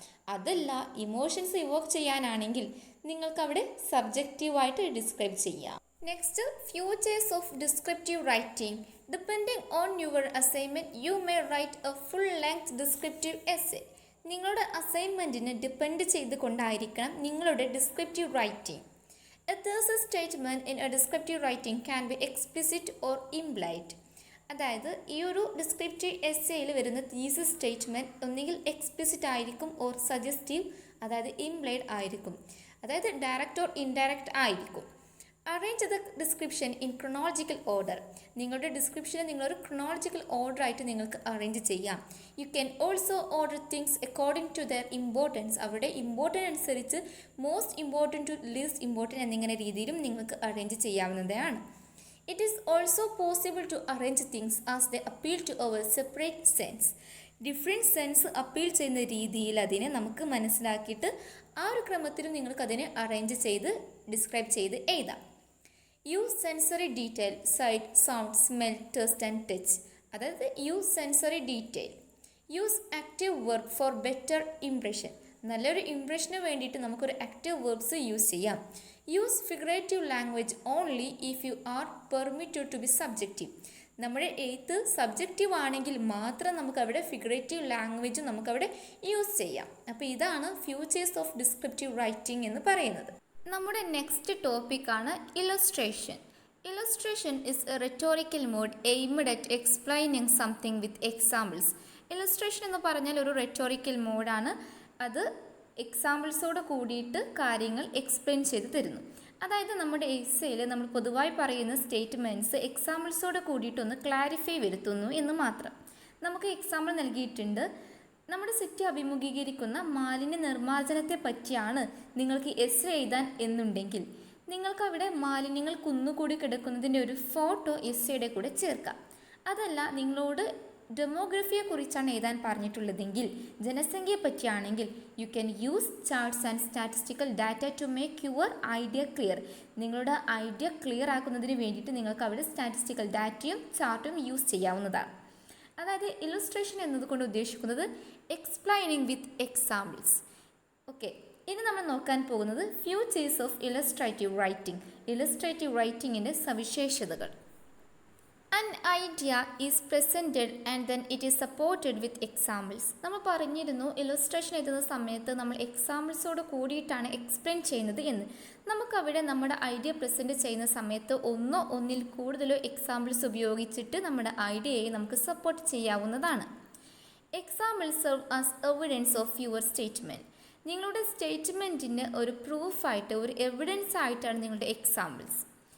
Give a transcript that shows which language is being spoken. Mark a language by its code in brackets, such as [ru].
[ml] അതല്ല emotions Evoque ചെയ്യാനാണെങ്കിൽ നിങ്ങൾക്കവിടെ സബ്ജക്റ്റീവായിട്ട് describe ചെയ്യാം. [en] Next, futures of descriptive writing. Depending on your assignment you may write a full length descriptive essay. [ml] നിങ്ങളുടെ അസൈൻമെൻറ്റിന് depend ചെയ്തുകൊണ്ടായിരിക്കണം നിങ്ങളുടെ descriptive writing. [en] A thesis statement in a descriptive writing can be explicit or implied. [ml] അതായത് ഈ ഒരു descriptive എസ്സേയിൽ വരുന്ന thesis statement ഒന്നുകിൽ explicit ആയിരിക്കും or suggestive, അതായത് implied ആയിരിക്കും, അതായത് ഡയറക്റ്റ് ഓർ ഇൻഡയറക്റ്റ് ആയിരിക്കും. [en] Arrange the description in chronological order. [ml] നിങ്ങളുടെ ഡിസ്ക്രിപ്ഷനെ നിങ്ങളൊരു ക്രൊണോളജിക്കൽ ഓർഡർ ആയിട്ട് നിങ്ങൾക്ക് അറേഞ്ച് ചെയ്യാം. [en] You can also order things according to their importance. [ml] അവിടെ ഇമ്പോർട്ടൻ്റ് അനുസരിച്ച് most important to least important എന്നിങ്ങനെ രീതിയിലും നിങ്ങൾക്ക് അറേഞ്ച് ചെയ്യാവുന്നതാണ്. [en] It is also possible to arrange things as they appeal to our separate sense. [ml] Different sense appeal ചെയ്യുന്ന രീതിയിൽ അതിനെ നമുക്ക് മനസ്സിലാക്കിയിട്ട് ആ ഒരു ക്രമത്തിലും നിങ്ങൾക്കതിനെ അറേഞ്ച് ചെയ്ത് ഡിസ്ക്രൈബ് ചെയ്ത് എഴുതാം. [en] Use sensory detail, sight, sound, smell, taste and touch. അതായത് use sensory detail. Use active verb for better impression. [ml] നല്ലൊരു ഇംപ്രഷന് വേണ്ടിയിട്ട് നമുക്കൊരു ആക്റ്റീവ് വേർബ്സ് യൂസ് ചെയ്യാം. [en] Use figurative language only if you are permitted to be subjective. [ml] നമ്മുടെ എഴുത്ത് subjective ആണെങ്കിൽ മാത്രം നമുക്കവിടെ ഫിഗറേറ്റീവ് ലാംഗ്വേജ് നമുക്കവിടെ യൂസ് ചെയ്യാം. അപ്പോൾ ഇതാണ് ഫ്യൂച്ചേഴ്സ് ഓഫ് ഡിസ്ക്രിപ്റ്റീവ് റൈറ്റിംഗ് എന്ന് പറയുന്നത്. നമ്മുടെ നെക്സ്റ്റ് ടോപ്പിക്കാണ് illustration. [en] Illustration is a rhetorical mode aimed at explaining something with examples. [ml] Illustration എന്ന് പറഞ്ഞാൽ ഒരു റെറ്റോറിക്കൽ മോഡാണ്. അത് എക്സാമ്പിൾസോട് കൂടിയിട്ട് കാര്യങ്ങൾ എക്സ്പ്ലെയിൻ ചെയ്ത് തരുന്നു. അതായത് നമ്മുടെ എസ്സേയിൽ നമ്മൾ പൊതുവായി പറയുന്ന സ്റ്റേറ്റ്മെൻറ്റ്സ് എക്സാമ്പിൾസോട് കൂടിയിട്ടൊന്ന് ക്ലാരിഫൈ വരുത്തുന്നു എന്ന് മാത്രം. നമുക്ക് എക്സാമ്പിൾ നൽകിയിട്ടുണ്ട്. നമ്മുടെ സിറ്റി അഭിമുഖീകരിക്കുന്ന മാലിന്യ നിർമ്മാർജ്ജനത്തെ പറ്റിയാണ് നിങ്ങൾക്ക് എസ്സേ എഴുതാൻ എന്നുണ്ടെങ്കിൽ നിങ്ങൾക്ക് അവിടെ മാലിന്യങ്ങൾ കുന്നുകൂടി കിടക്കുന്നതിൻ്റെ ഒരു ഫോട്ടോ എസ്സേയുടെ കൂടെ ചേർക്കാം. അതല്ല നിങ്ങളോട് ഡെമോഗ്രഫിയെ കുറിച്ചാണ് എഴുതാൻ പറഞ്ഞിട്ടുള്ളതെങ്കിൽ, ജനസംഖ്യയെ പറ്റിയാണെങ്കിൽ [en] You can use charts and statistical data to make your idea clear. [ml] നിങ്ങളുടെ ഐഡിയ ക്ലിയർ ആക്കുന്നതിന് വേണ്ടിയിട്ട് നിങ്ങൾക്ക് അവിടെ സ്റ്റാറ്റിസ്റ്റിക്കൽ ഡാറ്റയും ചാർട്ടും യൂസ് ചെയ്യാവുന്നതാണ്. അതായത് ഇല്ലസ്ട്രേഷൻ എന്നതുകൊണ്ട് ഉദ്ദേശിക്കുന്നത് [en] Explaining with examples. [ml] ഓക്കെ, ഇനി നമ്മൾ നോക്കാൻ പോകുന്നത് futures of illustrative writing. Illustrative റൈറ്റിങ്ങിൻ്റെ സവിശേഷതകൾ. [en] An idea is presented and then it is supported with examples. [ml] നമ്മൾ പറഞ്ഞിരുന്നു ഇല്ലസ്ട്രേഷൻ എഴുതുന്ന സമയത്ത് നമ്മൾ എക്സാമ്പിൾസോട് കൂടിയിട്ടാണ് എക്സ്പ്ലെയിൻ ചെയ്യുന്നത് എന്ന്. നമുക്കവിടെ നമ്മുടെ ഐഡിയ പ്രസൻറ്റ് ചെയ്യുന്ന സമയത്ത് ഒന്നോ ഒന്നിൽ കൂടുതലോ എക്സാമ്പിൾസ് ഉപയോഗിച്ചിട്ട് നമ്മുടെ ഐഡിയയെ നമുക്ക് സപ്പോർട്ട് ചെയ്യാവുന്നതാണ്. [en] Examples serve as evidence of your statement. [ml] നിങ്ങളുടെ സ്റ്റേറ്റ്മെൻറ്റിന് ഒരു പ്രൂഫായിട്ട്, ഒരു എവിഡൻസ് ആയിട്ടാണ് നിങ്ങളുടെ എക്സാമ്പിൾസ്.